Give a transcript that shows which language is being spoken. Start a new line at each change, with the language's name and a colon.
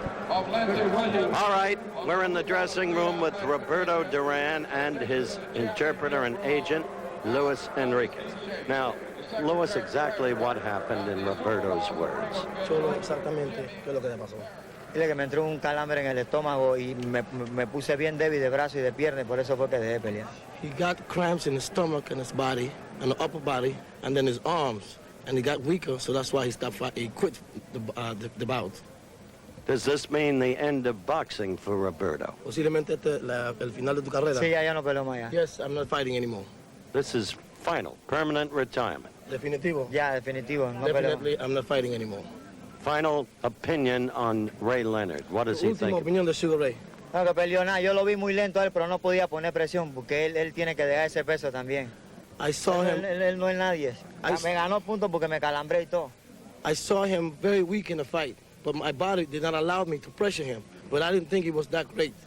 English: All right, we're in the dressing room with Roberto Duran and his interpreter and agent, Luis Enriquez. Now, Luis, exactly what happened in Roberto's words?
Spanish: Solo exactamente qué es lo que le pasó. Dile que me entró un calambre en el estómago y me puse bien débil de brazo y de pierna y por eso fue que dejé de pelear.
English: He got cramps in his stomach and his body, and the upper body, and then his arms, and he got weaker, so that's why he stopped fighting. He quit the bout. Does this mean the end of boxing for Roberto?
Spanish: Posiblemente el final de tu carrera. Sí, ya no peleo más ya.
English: Yes, I'm not fighting anymore. This is final, permanent retirement.
Spanish: Definitivo. Ya, definitivo. No
English: Definitely,
Spanish: peleo.
English: I'm not fighting anymore. Final opinion on Ray Leonard. What does he
Spanish: Última
English: think?
Spanish: opinión de Sugar Ray. No, que peleó nada. Yo lo vi muy lento a él, pero no podía poner presión porque él tiene que dejar ese peso también.
English: I saw him.
Spanish: Él no es nadie. Me ganó puntos porque me calambré y todo.
English: I saw him very weak in the fight, but my body did not allow me to pressure him. But I didn't think he was that great.